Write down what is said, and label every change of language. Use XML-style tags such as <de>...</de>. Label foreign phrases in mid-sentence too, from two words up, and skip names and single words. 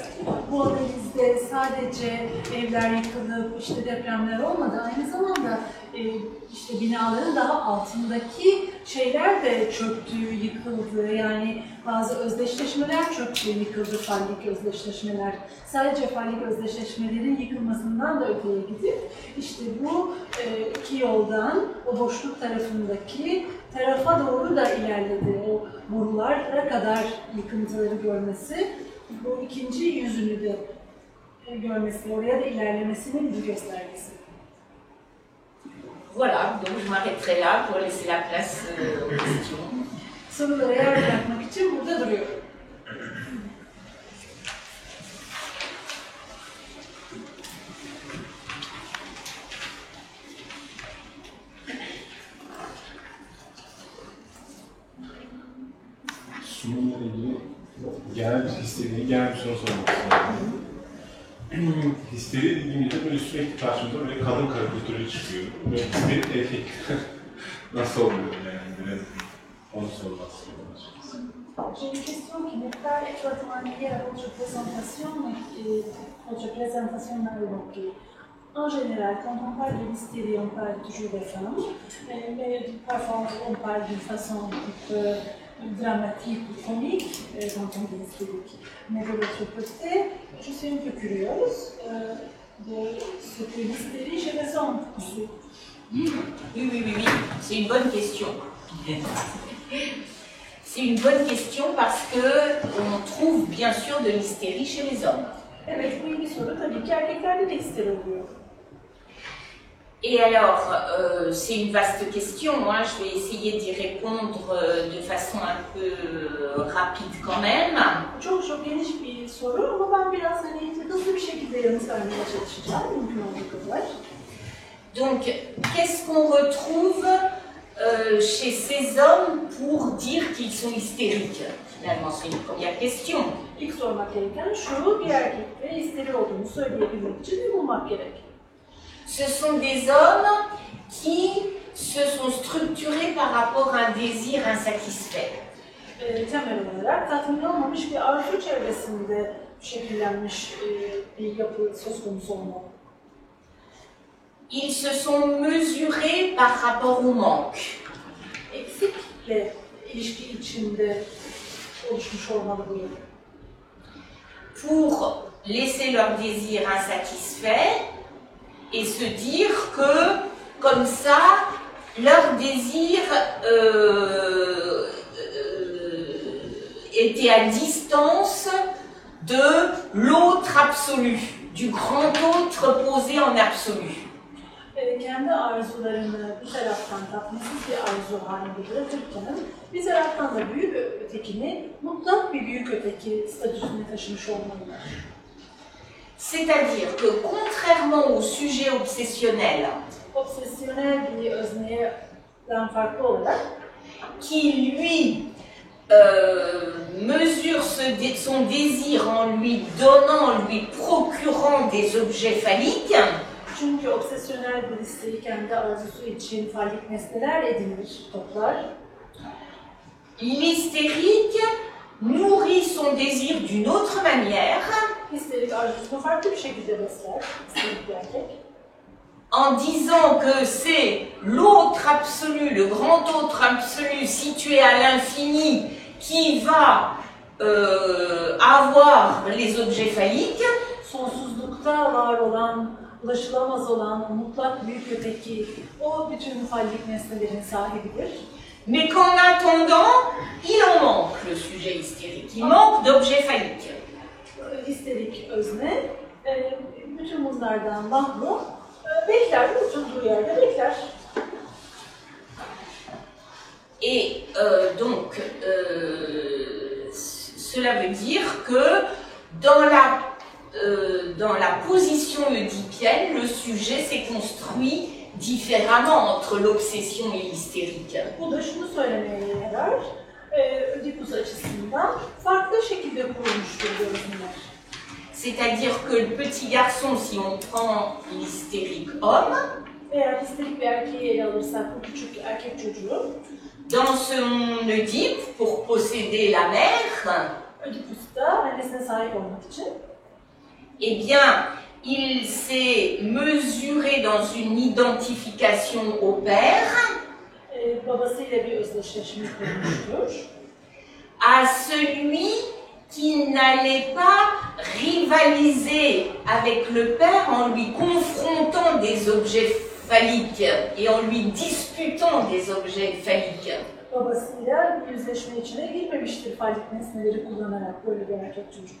<tr>Bu analizde sadece evler yıkılıp işte depremler olmadı, aynı zamanda işte binaların daha altındaki şeyler de çöktü, yıkıldı. Yani bazı özdeşleşmeler çöktü, yıkıldı, fallik özdeşleşmeler. Sadece fallik özdeşleşmelerin yıkılmasından da öteye gidip işte bu iki yoldan o boşluk tarafındaki tarafa doğru da ilerledi. O borulara kadar yıkıntıları görmesi, bu ikinci yüzünü de görmesi, oraya da ilerlemesinin bir göstergesi.</tr> <fr>Voilà, donc je m'arrêterai là pour laisser la place aux questions.</fr> <tr>Sorulara yer bırakmak için burada duruyorum. Sunumla ilgili genel bir soru sormak istiyorum. Histeri ilgimizde böyle sürekli karşımıza böyle kadın karikatürü çıkıyor. Böyle histeri erkek nasıl oluyor yani biraz onu sormak istiyorum.</tr> <fr>J'ai une question qui n'est pas exactement liée à votre présentation, mais votre présentation m'a évoqué. En général, quand on parle de l'hystérie, on parle toujours des femmes, mais parfois on parle d'une façon un petit peu dramatique ou comique quand on dit hystérique. Mais de l'autre côté, je suis un peu curieuse de ce que l'hystérie chez les hommes. Oui, c'est une bonne question. C'est une bonne question parce qu'on trouve bien sûr de l'hystérie chez les hommes.</fr> <tr>Evet, bu iyi bir soru. Tabii ki erkeklerde de histeri oluyor.</tr> <fr>Et alors, c'est une vaste question, hein. Je vais essayer d'y répondre de façon un peu rapide quand même.</fr> <tr>Çok geniş bir soru ama ben biraz hızlı bir şekilde yanıt vermeye çalışacağım, mümkün olduğu kadar.</tr> <fr>Donc, qu'est-ce qu'on retrouve chez ces hommes pour dire qu'ils sont hystériques? Finalement, c'est une première question.</fr> <tr>İlk sormak gereken şu, bir erkekte histeri olduğunu söyleyebilmek için ne bulmak gerek?</tr> <fr>Ce sont des hommes qui se sont structurés par rapport à un désir insatisfait.</fr> <tr>Temel olarak tatmin olmamış bir arzu çevresinde şekillenmiş bir yapı söz konusu olmalı.</tr> <fr>Ils se sont mesurés par rapport au manque.</fr> <tr>Eksikle ilişki içinde oluşmuş olmalı bu yapı.</tr> <fr>Pour laisser leur désir insatisfait et se dire que, comme ça, leur désir était à distance de l'autre absolu, du grand autre posé en absolu.</fr> <tr>Kendi arzularını bir taraftan tatminsiz bir arzu halinde bırakırken bir taraftan da büyük ötekini mutlak bir büyük öteki statüsüne taşımış olmalılar.</tr> <fr>C'est-à-dire que contrairement au sujet obsessionnel,</fr> <tr>Obsesyonel bir özneyden farklı olarak</tr> <fr>qui lui mesure son désir en lui donnant, en lui procurant des objets phalliques,</fr> <tr>çünkü obsesyonel bir isteği kendi arzusu için fallik nesneler edinir, toplar.</tr> <fr>L'hystérique nourrit son désir d'une autre manière,</fr> <tr>Histerik arzusunu farklı bir şekilde besler, histerik bir erkek.</tr> <fr>en disant que c'est l'autre absolu, le grand autre absolu situé à l'infini qui va avoir les objets phalliques.</fr> <tr>Sonsuzluk mutlulukta var olan, ulaşılamaz olan, o mutlak büyük öteki, o bütün fallik nesnelerin sahibidir.</tr> <fr>Mais qu'en attendant, il en manque le sujet hystérique. Il manque d'objets phalliques.</fr> <tr>Histerik özne, bütün bunlardan mahrum, bekler, oturduğu yerde bekler.</tr> <fr>Et donc, cela veut dire que dans la position oedipienne, le sujet s'est construit différemment entre l'obsession et l'hystérique.</fr> <tr>Bu da şunu söylemeye yarar, Ödipus açısından farklı şekilde kurulmuştur görünümler.</tr> <fr>C'est-à-dire que le petit garçon, si on prend l'hystérique homme,</fr> <tr>Eğer histerik bir erkeği ele alırsak, bu küçük erkek çocuğu,</tr> <fr>dans son Oedipe, pour posséder la mère,</fr> <tr>Ödipus'ta annesine sahip olmak için,</tr> <fr>eh bien, il s'est mesuré dans une identification au père</fr> <tr>babasıyla bir özdeşleşme kurmuştur.</tr> <fr>à celui qui n'allait pas rivaliser avec le père en lui confrontant des objets phalliques et en lui disputant des objets phalliques.</fr> <tr>Babasıyla yüzleşme içine girmemiştir fallik nesneleri kullanarak böyle bir erkek çocuk.</tr>